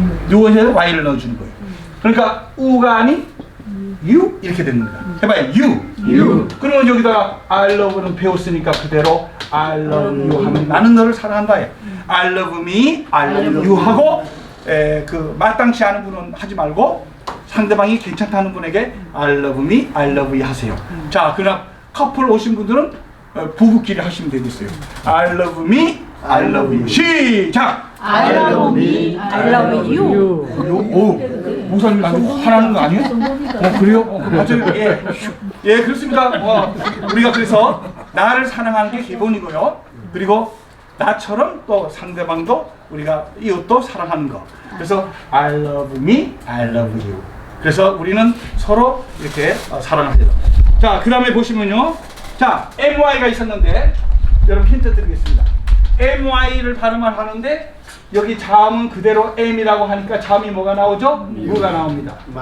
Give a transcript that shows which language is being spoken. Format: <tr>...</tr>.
<ko>요것에 Y를 넣어주는 거예요. 그러니까 U가 아닌 U 이렇게 되는 겁니다. 해봐요. U. 그러면 여기다가</ko> <en>I love</en> <ko>는 배웠으니까 그대로</ko> <en>I love you</en> <ko>하면 나는 너를 사랑한다.</ko> <en>I love me, I love you</en> <ko>하고 그 마땅치 않은 분은 하지 말고 상대방이 괜찮다는 분에게</ko> <en>I love me, I love you</en> <ko>하세요. 자, 그럼 커플 오신 분들은 부부끼리 하시면 되겠어요.</ko> <en>I love me, I love you.</en> <ko>시작!</ko> <en>I love me, I love you.</en> <ko>오, 목사님 아주 화나는 거 아니에요? 그래요? 맞아요. 예. 예, 그렇습니다. 우리가 그래서 나를 사랑하는 게 기본이고요. 그리고 나처럼 또 상대방도 우리가 이웃도 사랑하는 거. 그래서</ko> <en>I love me, I love you.</en> <ko>그래서 우리는 서로 이렇게 사랑합니다. 자, 그 다음에 보시면요. 자, MY가 있었는데 여러분 힌트 드리겠습니다. MY를 발음을 하는데 여기 자음은 그대로 M이라고 하니까 자음이 뭐가 나오죠? 무가 나옵니다.</ko>